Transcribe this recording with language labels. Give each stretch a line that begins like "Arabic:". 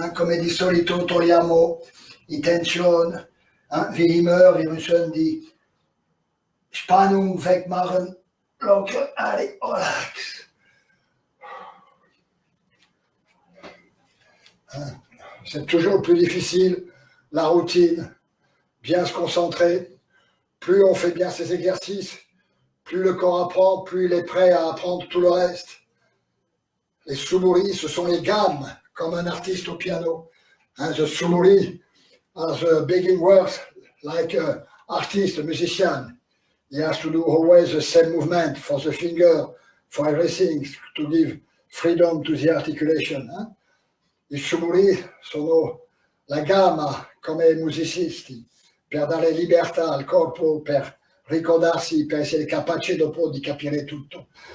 Italian: Come di solito togliamo i tension.
German: Wie immer, wir müssen die Spannung wegmachen. Locker, allez, relax.
French: C'est toujours plus difficile, la routine, bien se concentrer. Plus on fait bien ces exercices, plus le corps apprend, plus il est prêt à apprendre tout le reste. Les sumuri, ce sont les gammes, comme un artiste au piano.
English: The sumuri are the beginning words, like an artist, a musician. He has to do always the same movement for the finger, for everything, to give freedom to the articulation.
Italian: I sumuri sono la gamma come musicisti per dare libertà al corpo, per ricordarsi, per essere capace dopo di capire tutto.